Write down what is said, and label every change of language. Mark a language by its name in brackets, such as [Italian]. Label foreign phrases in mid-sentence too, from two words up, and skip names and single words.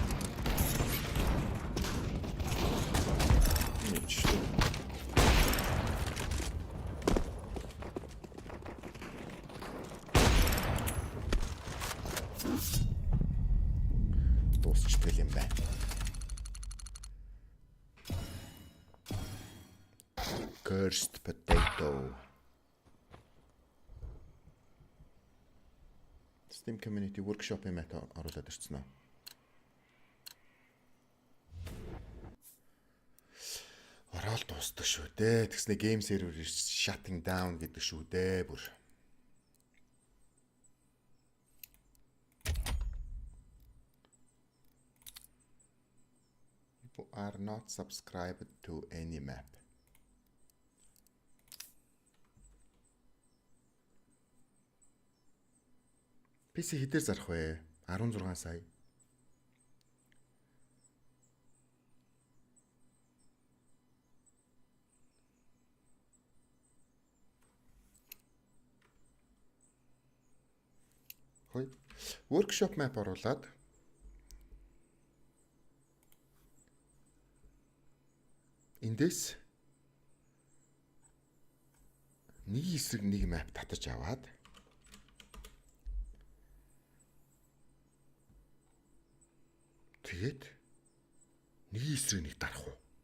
[Mongolian] Дуусчихдаг юм байна. [English] Cursed potato. [Mongolian] Steam Community Workshop-ийн мэт оруулаад ирсэн аа. Ороод дуусдаг шүү дээ. Тэгснэ [English] game server shutting down [Mongolian] гэдэг шүү дээ бүр. [English] People are not subscribed to any map. [Mongolian] PC хэдээр зарах вэ? 16 сая. Хөөе. [English] Workshop map [Mongolian] оруулаад эндээс нэг эсрэг нэг map татаж аваад тэгээд нэг эсрэг нэг дарах уу?